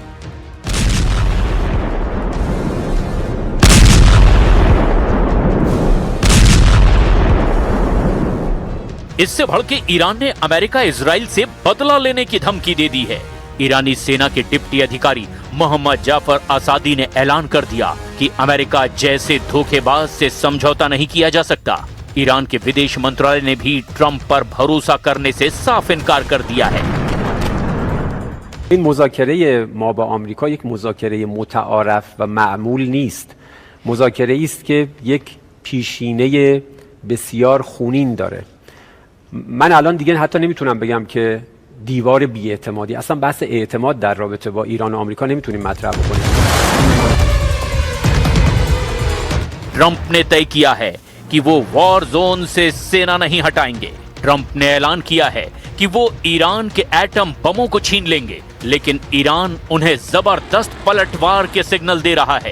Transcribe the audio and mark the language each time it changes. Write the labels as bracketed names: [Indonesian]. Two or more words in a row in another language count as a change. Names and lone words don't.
[Hindi] इससे भड़के ईरान ने अमेरिका इजराइल से बदला लेने की धमकी दे दी है। ईरानी सेना के डिप्टी अधिकारी मोहम्मद जाफर आसादी ने ऐलान कर दिया कि अमेरिका जैसे धोखेबाज से समझौता नहीं किया जा सकता। ईरान के विदेश मंत्रालय ने भी ट्रंप पर भरोसा करने से साफ इनकार कर दिया है। [Persian] این مذاکره ما با آمریکا یک مذاکره متعارف و معمول نیست. مذاکره است که یک پیشینه بسیار خونین داره. من الان دیگه حتی نمیتونم بگم که دیوار بی‌اعتمادی، اصلا بحث اعتماد در رابطه با ایران و آمریکا نمیتونیم مطرح بکنیم. [Hindi] ट्रंप ने तय किया है कि वो [English] war zone [Hindi] से सेना नहीं हटाएंगे। ट्रंप ने ऐलान किया है कि वो ईरान के एटम बमों को छीन लेंगे, लेकिन ईरान उन्हें जबरदस्त पलटवार के सिग्नल दे रहा है।